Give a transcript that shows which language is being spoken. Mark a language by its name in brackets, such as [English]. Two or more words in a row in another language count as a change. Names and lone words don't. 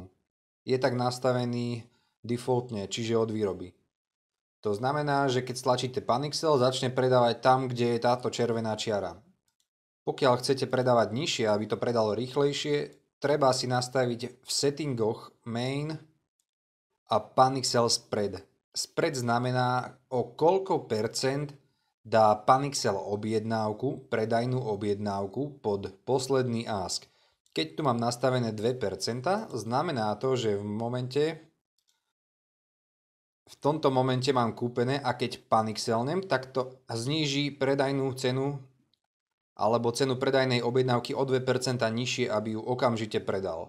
[Slovak] Je tak nastavený defaultne, čiže od výroby. To znamená, že keď stlačíte Panicsell, začne predávať tam, kde je táto červená čiara. Pokiaľ chcete predávať nižšie, aby to predalo rýchlejšie, treba si nastaviť v settingoch main a Panicsell spread. Spread znamená, o koľko percent dá Panicsell objednávku, predajnú objednávku pod posledný ask. Keď tu mám nastavené 2%, znamená to, že v tomto momente mám kúpené a keď Panicsellnem, tak to zníži predajnú cenu alebo cenu predajnej objednávky o 2% nižšie, aby ju okamžite predal.